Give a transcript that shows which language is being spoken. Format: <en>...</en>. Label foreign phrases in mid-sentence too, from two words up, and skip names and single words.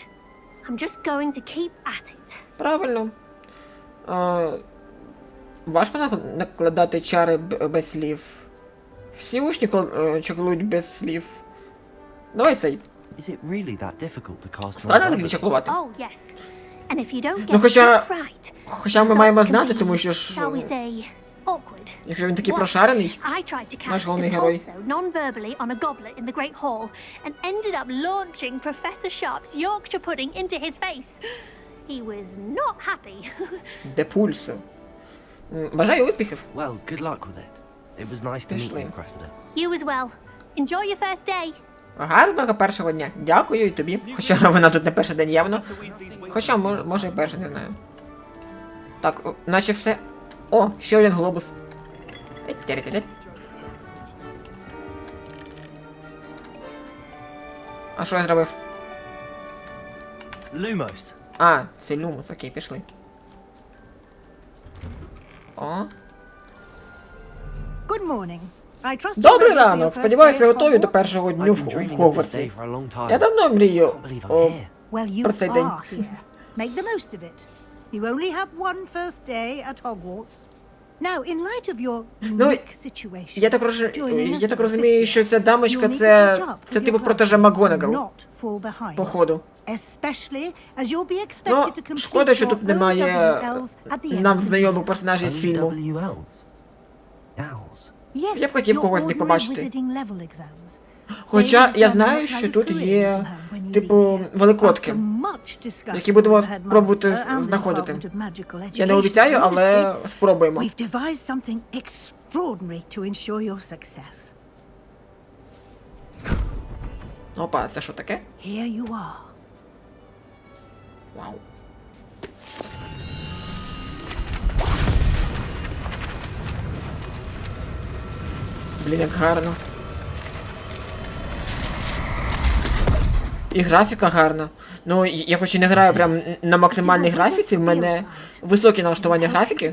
<en>I'm just going to keep at it.</en> <uk>Правильно. Важко накладати чари без слів. Всі учні чаклують без слів. Давай цей.</uk> <en>Is it really that difficult to cast</en> <uk>Стане</uk> <en>non-verbal?</en> <uk>взагалі чаклувати.</uk> <en>Oh, yes. And if you don't</en> <uk>Ну,</uk> <en>get it</en> <uk>хоча...</uk> <en>just right,</en> <uk>Хоча ми</uk> <en>results</en> <uk>маємо</uk> <en>can</en> <uk>знати,</uk> <en>be,</en> <uk>тому що ж...</uk> <en>shall we say, awkward.</en> <uk>Якщо він такий</uk> <en>Once,</en> <uk>прошарений...</uk> <en>I tried to</en> <uk>Наш</uk> <en>cast</en> <uk>головний</uk> <en>a</en> <uk>герой.</uk> <en>pulso non-verbally on a goblet in the Great Hall and ended up launching Professor Sharp's Yorkshire pudding into his face. He was not happy.</en> <uk>Де пульсу? Бажаю успіхів.</uk> <en>Well, good luck with it. It was nice to meet</en> <uk>Пішли.</uk> <en>you, Cressida. You as well. Enjoy your first day.</en> <uk>Гарного першого дня. Дякую і тобі. Хоча вона тут не перший день явно. Хоча, може і перший, не знаю. Так, наче все... О, ще один глобус. А що я зробив?</uk> <en>Lumos.</en> <uk>А, це люмус, окей, пішли. О.</uk> <en>Good morning. I trust you're</en> <uk>Добрий</uk> <en>ready for your</en> <uk>ранок!</uk> <en>first</en> <uk>Сподіваюся,</uk> <en>day</en> <uk>ви</uk> <en>at</en> <uk>готові до</uk> <en>Hogwarts?</en> <uk>першого дню</uk> <en>I've</en> <uk>в</uk> <en>been dreaming of this day</en> <uk>Хогвартсі.</uk> <en>for a long time.</en> <uk>Я давно мрію</uk> <en>Can't believe I'm</en> <uk>о,</uk> <en>here. Well, you</en> <uk>Про цей день.</uk> <en>are here. Make the most of it. You only have one first day at Hogwarts. Now, in light of your unique situation,</en> <uk>Я так розумію, що ця дамочка це типу протеже МакГонагал, походу.</uk> <en>Especially as you'll be expected to</en> <uk>Ну,</uk> <en>complete</en> <uk>шкода, що</uk> <en>your</en> <uk>тут немає</uk> <en>OWLs at the end</en> <uk>нам</uk> <en>of the</en> <uk>знайомих</uk> <en>year.</en> <uk>персонажів з фільму.</uk> <en>WLs. Owls. Yes,</en> <uk>Я б хотів</uk> <en>your</en> <uk>когось з них</uk> <en>ordinary</en> <uk>побачити.</uk> <en>wizarding level exams.</en> <uk>Хоча я знаю, що тут є, типу, великодки, які будемо пробувати знаходити. Я не обіцяю, але спробуємо.</uk> <en>We've devised something extraordinary to ensure your success.</en> <uk>Опа, це що таке?</uk> <en>Here you are.</en> <uk>Вау. Блін, як гарно. І графіка гарна. Ну, я хоч і не граю прям на максимальній графіці, в мене високі налаштування графіки.</uk>